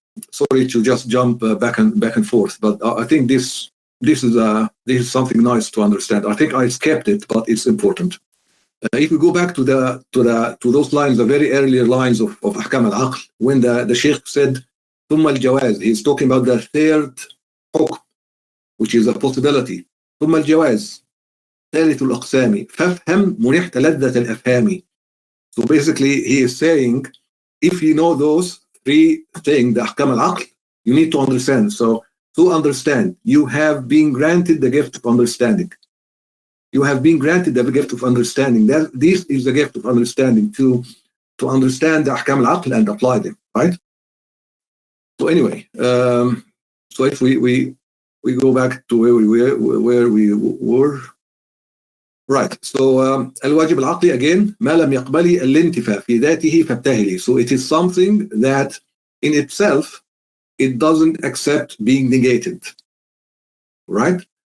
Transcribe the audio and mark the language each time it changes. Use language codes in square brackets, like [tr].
[en] Sorry to just jump back and forth, but I think this is something nice to understand. I think I skipped it, but it's important. If we go back to those lines, the very earlier lines of Ahkam al-Aql, when the Sheikh said [ar] ثم الجواز, [en] he's talking about the third حكم, which is a possibility. [ar] ثم الجواز ثالث الأقسام فافهم منحت لذة الأفهام. [en] So basically he is saying, if you know those three things, the Ahkam al-Aql, you need to understand. So to understand, you have been granted the gift of understanding. You have been granted the gift of understanding. This is the gift of understanding, to understand the Ahkam al-Aql and apply them, right? So anyway, so if we go back to where we were. Right. [ar] So الواجب العقلي again ما لم يقبل الانتفاء في ذاته فابتهلي. [en] So it is something that in itself it doesn't accept being negated. Right?